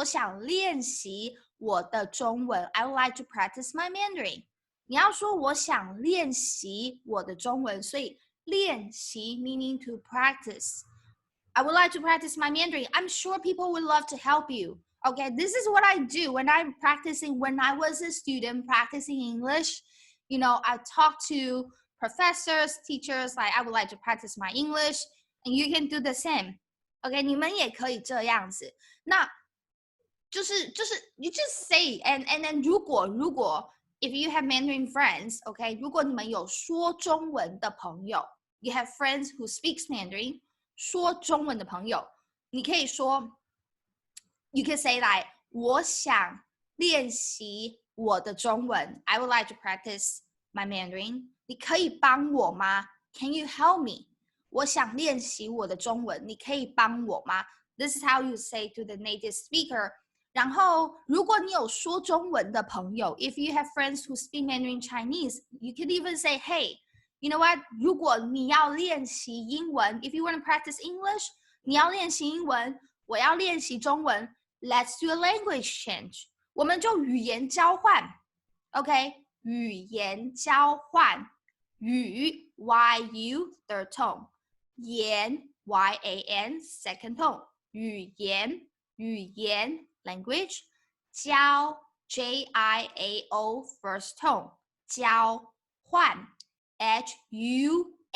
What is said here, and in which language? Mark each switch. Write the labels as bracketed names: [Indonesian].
[Chinese] 我想练习我的中文 [English] I would like to practice my Mandarin. [Chinese] 你要说我想练习我的中文，所以练习 [English] meaning to practice. I would like to practice my Mandarin. I'm sure people would love to help you. Okay, this is what I do when I'm practicing. When I was a student practicing English, I talk to professors, teachers, like I would like to practice my English, and you can do the same. [Chinese] Okay, 你们也可以这样子。 [English] 那就是 you just say and then 如果 if you have Mandarin friends, okay, [Chinese] 如果你们有说中文的朋友 [English] you have friends who speaks Mandarin, [Chinese] 说中文的朋友，你可以说 [English] you can say like [Chinese] 我想练习我的中文 [English] I would like to practice my Mandarin. [Chinese] 你可以帮我吗？ [English] Can you help me? [Chinese] 我想练习我的中文，你可以帮我吗？ [English] This is how you say to the native speaker. [Chinese] 然后，如果你有说中文的朋友 [English] if you have friends who speak Mandarin Chinese, you can even say, hey, you know what? [Chinese] 如果你要练习英文 [English] if you want to practice English, [Chinese] 你要练习英文，我要练习中文 [English] let's do a language change. [Chinese] 我们就语言交换 OK 语言交换语 YU third tone 言 YAN second tone 语言 language 交 JIAO first tone 交换 HUAN